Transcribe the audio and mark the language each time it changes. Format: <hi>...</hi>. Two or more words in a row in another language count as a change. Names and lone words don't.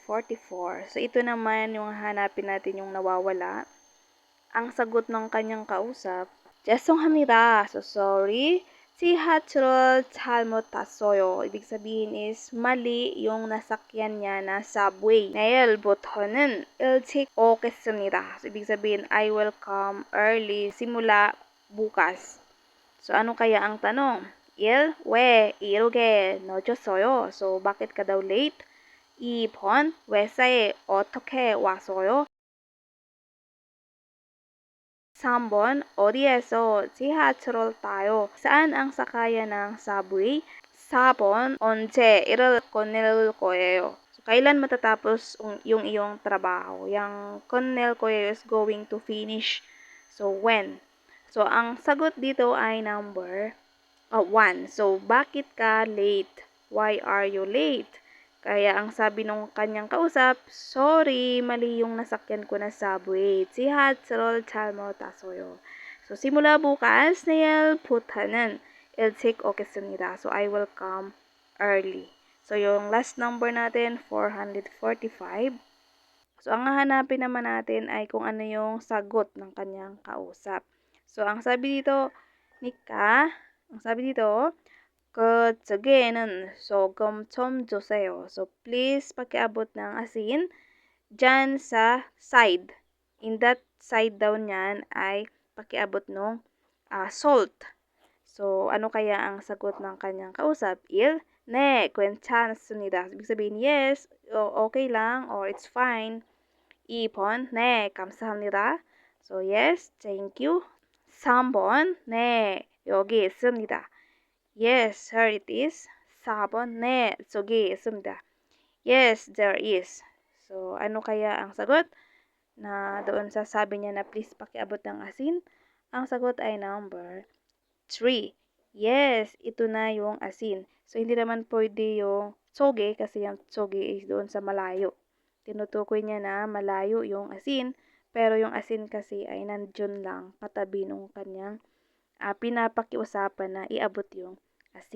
<tl>So, ito naman yung hanapin natin yung nawawala. Ang sagot ng kanyang kausap, 죄송합니다.</tl> <en>So sorry.</en> <ko>지하철을 잘못 탔어요.</ko> <tl>Ibig sabihin is mali yung nasakyan niya na subway.</tl> <ko>내일부터는 일찍 오겠습니다.</ko> <tl>So ibig sabihin</tl> <en>I will come early</en> <tl>simula bukas. So ano kaya ang tanong?</tl> <ko>왜 이렇게 늦었어요?</ko> <tl>So bakit ka daw late?</tl> <ko>2번 회사에 어떻게 왔어요? 3번 어디에서 지하철을 타요?</ko> <tl>Saan ang sakayan ng subway?</tl> <ko>4번 언제 일을 끝낼 거예요?</ko> <tl>So, kailan matatapos yung iyong trabaho?</tl> <en>Yung</en> <ko>끝낼 거예요</ko> <en>is going to finish. So, when?</en> <tl>So, ang sagot dito ay number 1.</tl> <en>So,</en> <tl>bakit ka</tl> <en>late? Why are you late?</en> <tl>Kaya ang sabi nung kanyang kausap, sorry, mali yung nasakyan ko na subway.</tl> <ko>지하철을 잘못 탔어요.</ko> <tl>So, simula bukas,</tl> <ko>내일부터는 일찍 오겠습니다.</ko> <en>So, I will come early.</en> <tl>So, yung last number natin, 445. So, ang hahanapin naman natin ay kung ano yung sagot ng kanyang kausap. So, ang sabi dito, Nika, ang sabi dito,</tl> <ko>저기에는 소금 좀 주세요.</ko> <tl>So, please pakiabot ng asin dyan sa side.</tl> <en>In that side</en> <tl>daw niyan ay pakiabot ng salt. So, ano kaya ang sagot ng kanyang kausap?</tl> <ko>네, 괜찮습니다.</ko> <tl>Ibig sabihin, yes, okay lang,</tl> <en>or it's fine.</en> <ko>2번, 네, 감사합니다.</ko> <en>So, yes, thank you.</en> <ko>3번, 네, 여기 있습니다.</ko> <en>Yes, here it is.</en> <ko>4번, 네, 저기 있습니다.</ko> <en>Yes, there is. So,</en> <tl>ano kaya ang sagot? Na doon sa sabi niya na please pakiabot ng asin. Ang sagot ay number 3. Yes, ito na yung asin. So, hindi naman pwede yung tsoge kasi yung tsoge is doon sa malayo. Tinutukoy niya na malayo yung asin, pero yung asin kasi ay nandyan lang katabi nung kanyang pinapakiusapan na iabot yung asin.</tl>